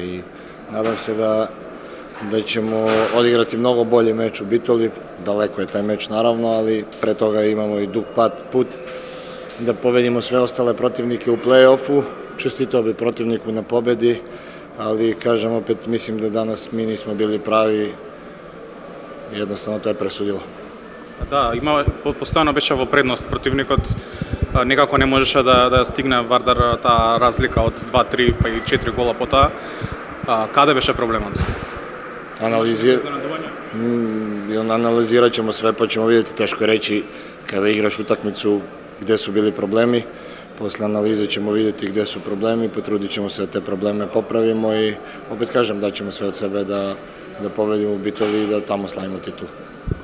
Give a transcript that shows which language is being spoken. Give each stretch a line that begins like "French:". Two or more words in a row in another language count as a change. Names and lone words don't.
Serbian: I nadam se da ćemo odigrati mnogo bolji meč u Bitoli, daleko je taj meč naravno, ali pre toga imamo i dug put da pobedimo sve ostale protivnike u play-offu. Čestitao bi protivniku na pobedi, ali kažem opet, mislim da danas mi nismo bili pravi, jednostavno to je presudilo.
Macedonian: Да, постојано беше во предност противникот, некако не можеше да стигне Вардар таа разлика од 2-3 па и 4 гола по таа. Каде беше проблемот?
Serbian: Analizirat ćemo sve, pa ćemo vidjeti, teško je reći kada igraš utakmicu gde su bili problemi. Posle analize ćemo vidjeti gde su problemi, potrudit ćemo se da te probleme popravimo i opet kažem da ćemo sve od sebe da pobedimo u Bitoli i da tamo slavimo titul.